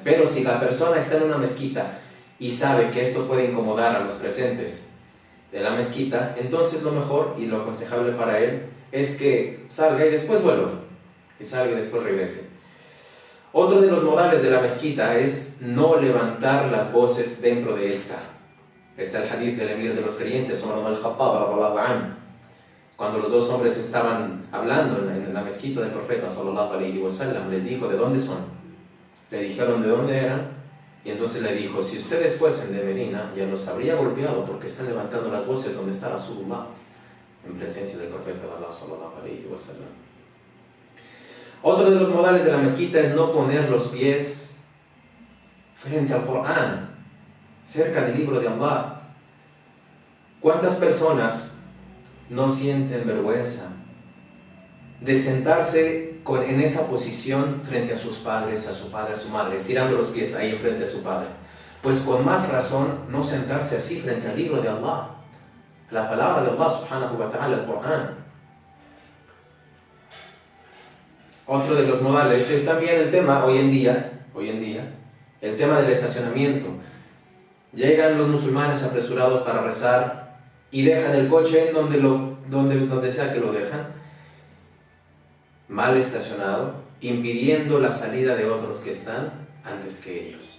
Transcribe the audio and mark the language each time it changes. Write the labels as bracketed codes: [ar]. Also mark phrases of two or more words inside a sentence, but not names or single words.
[es] Pero si la persona está en una mezquita y sabe que esto puede incomodar a los presentes de la mezquita, entonces lo mejor y lo aconsejable para él es que salga y después vuelva, que salga y después regrese. Otro de los modales de la mezquita es no levantar las voces dentro de esta. Está el hadith del emir de los creyentes, [ar] Umar ibn al-Khattab, رضي الله عنه. [es] Cuando los dos hombres estaban hablando en la mezquita del profeta [ar] صلى الله عليه وسلم, [es] les dijo, ¿de dónde son? Le dijeron de dónde eran, y entonces le dijo, si ustedes fuesen de Medina, ya los habría golpeado porque están levantando las voces donde está Rasulullah, en presencia del profeta de Allah [ar] صلى الله عليه وسلم. [es] Otro de los modales de la mezquita es no poner los pies frente al Corán, cerca del libro de Allah. ¿Cuántas personas no sienten vergüenza de sentarse en esa posición frente a sus padres, a su padre, a su madre, estirando los pies ahí frente a su padre? Pues con más razón no sentarse así frente al libro de Allah, la palabra de Allah [ar] سبحانه وتعالى, [es] el Corán. Otro de los modales es también el tema hoy en día, el tema del estacionamiento. Llegan los musulmanes apresurados para rezar y dejan el coche en donde sea que lo dejan, mal estacionado, impidiendo la salida de otros que están antes que ellos.